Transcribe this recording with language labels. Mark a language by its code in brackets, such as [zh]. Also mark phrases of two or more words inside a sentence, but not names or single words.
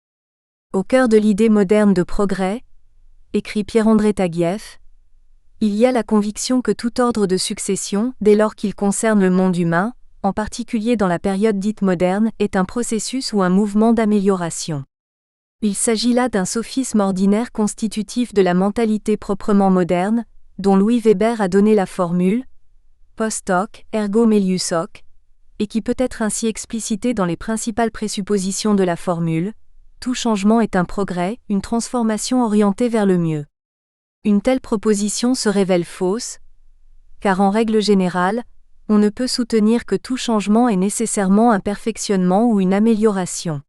[fr] Au cœur de l'idée moderne de progrès, écrit Pierre-André Taguieff, il y a la conviction que tout ordre de succession, dès lors qu'il concerne le monde humain, en particulier dans la période dite moderne, est un processus ou un mouvement d'amélioration. Il s'agit là d'un sophisme ordinaire constitutif de la mentalité proprement moderne, dont Louis Weber a donné la formule « [la] post hoc, ergo melius hoc [fr] », et qui peut être ainsi explicité dans les principales présuppositions de la formule « tout changement est un progrès, une transformation orientée vers le mieux ». Une telle proposition se révèle fausse, car en règle générale, on ne peut soutenir que tout changement est nécessairement un perfectionnement ou une amélioration.